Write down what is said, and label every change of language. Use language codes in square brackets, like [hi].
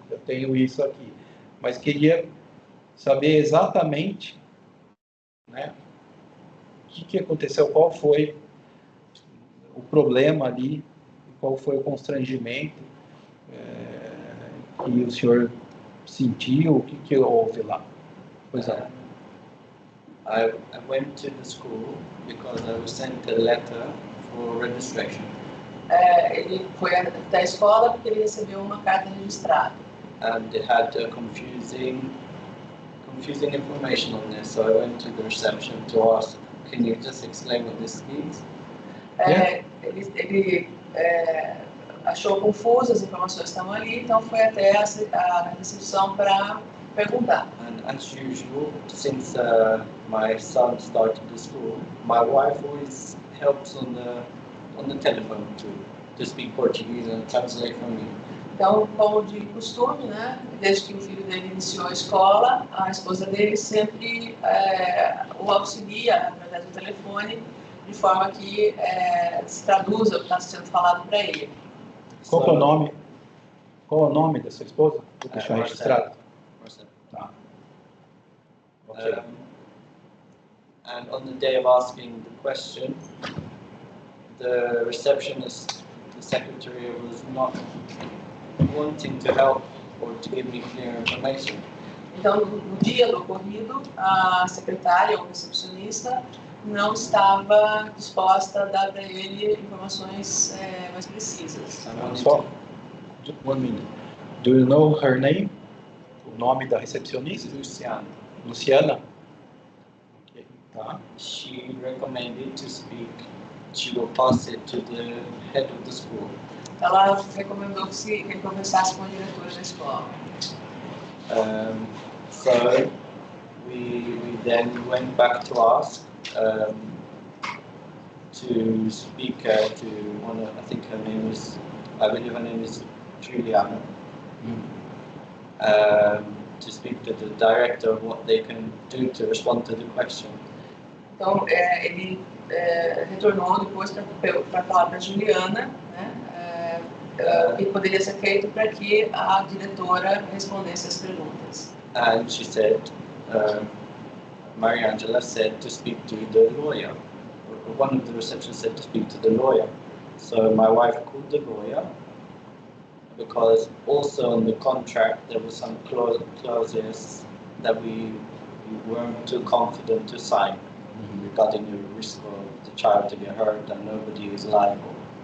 [pt] Eu tenho isso aqui. Mas queria saber exatamente, né, o que aconteceu, qual foi o problema ali, qual foi o constrangimento que o senhor sentiu, o que houve lá. Pois é. [en] I went to the school because I was sent a letter for registration. [pt] Ele foi até a escola porque ele recebeu uma carta registrada. [en] And it had confusing information on this, so I went to the reception to ask, can you just explain what this means? [pt] Ele achou confuso, as informações estavam ali, então foi até a recepção para perguntar. [en] And as usual, since my son started the school, my wife always helps on the telephone to speak Portuguese and translate for me. [pt] Então, como de costume, né, desde que o filho dele iniciou a escola, a esposa dele sempre o auxilia através do telefone, de forma que se traduza o que está sendo falado para ele. Qual é o nome? Qual é o nome da sua esposa? Vou deixar registrado. Marcelo. Tá. Okay. [en] And on the day of asking the question, the receptionist, the secretary, was not wanting to help or to give me clear information. [pt] Então, no dia do ocorrido, a secretária ou recepcionista não estava disposta a dar para ele informações mais precisas. [en] Só one minute. Do you know her name? [pt] O nome da recepcionista? Luciana. Luciana? Okay. Tá. [en] She recommended to speak. She will pass it to the head of the school. [pt] Ela recomendou que ele conversasse com a diretora da escola. [en] So we then went back to ask to speak to one of, I believe her name is Juliana, to speak to the director of what they can do to respond to the question. [pt] Então, ele retornou depois para falar para a Juliana, né, o que poderia ser feito para que a diretora respondesse as perguntas. [en] And she said, Maria Angela said to speak to the lawyer. One of the receptionists said to speak to the lawyer. So my wife called the lawyer because also in the contract there were some clauses that we weren't too confident to sign regarding the risk of the child to get hurt and nobody is liable.